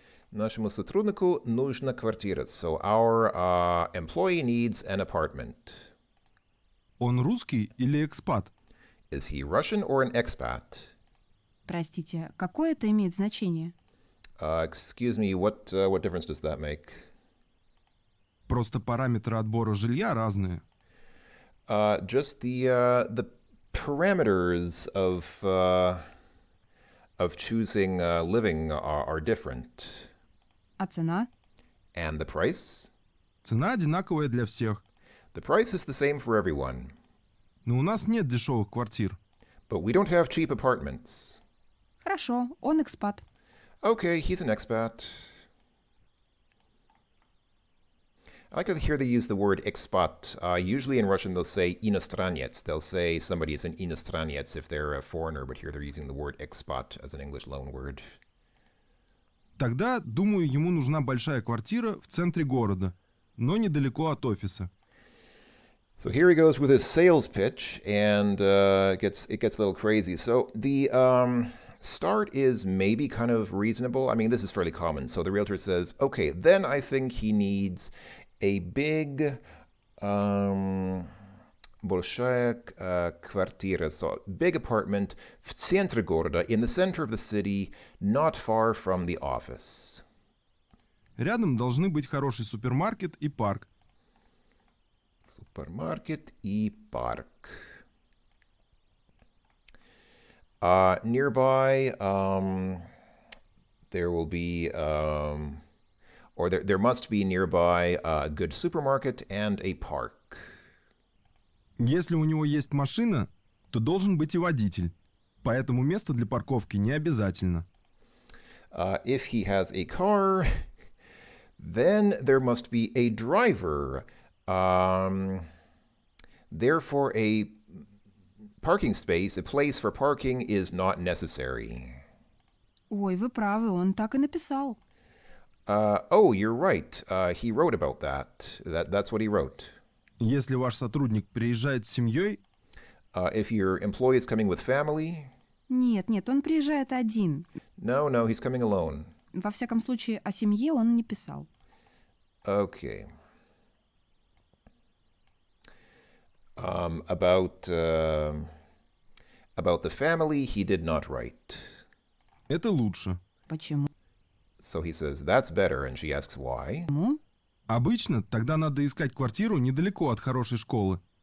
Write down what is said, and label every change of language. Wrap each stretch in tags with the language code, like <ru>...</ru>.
<ru>Нашему сотруднику нужна квартира.</ru> <en>So our employee needs an apartment.</en> <ru>Он русский или экспат?</ru> <en>Is he Russian or an expat?</en> <ru>Простите, какое это имеет значение?</ru> <en>Excuse me, what difference does that make?</en> <ru>Просто параметры отбора жилья разные.</ru> <en>Just the parameters of choosing living are different.</en> <ru>А цена?</ru> <en>And the price?</en> <ru>Цена одинаковая для всех.</ru> <en>The price is the same for everyone.</en> <ru>Но у нас нет дешевых квартир.</ru> <en>But we don't have cheap apartments.</en> <ru>Хорошо, он экспат.</ru> <en>Okay, he's an expat. I like to hear they use the word expat. Usually in Russian they'll say иностранец. They'll say somebody is an иностранец if they're a foreigner, but here they're using the word expat as an English loan word.</en> <ru>Тогда, думаю, ему нужна большая квартира в центре города, но недалеко от офиса.</ru> <en>So here he goes with his sales pitch, and it gets a little crazy. So the start is maybe kind of reasonable. I mean, this is fairly common. So the realtor says, okay, then I think he needs a big,</en> <ru>большая квартира,</ru> <en>so big apartment</en> <ru>в центре города,</ru> <en>in the center of the city, not far from the office.</en> <ru>Рядом должны быть хороший супермаркет и парк. Супермаркет и парк.</ru> <en>Nearby, there will be, or there must be nearby a good supermarket and a park.</en> <ru>Если у него есть машина, то должен быть и водитель. Поэтому место для парковки не обязательно.</ru> <en>If he has a car, then there must be a driver. Therefore, a parking space, a place for parking, is not necessary.</en> <ru>Ой, вы правы, он так и написал.</ru> <en>Oh, you're right. He wrote about that. That's what he wrote.</en> <ru>Если ваш сотрудник приезжает с семьей,</ru> <en>If your employee is coming with family,</en> <ru>Нет, он приезжает один.</ru> <en>No, he's coming alone.</en> <ru>Во всяком случае, о семье он не писал.</ru> <en>Okay. About the family, he did not write.</en> <ru>Это лучше. Почему?</ru> <en>So he says, that's better, and she asks why.</en> <ru>Обычно тогда надо искать квартиру недалеко от хорошей школы.</ru>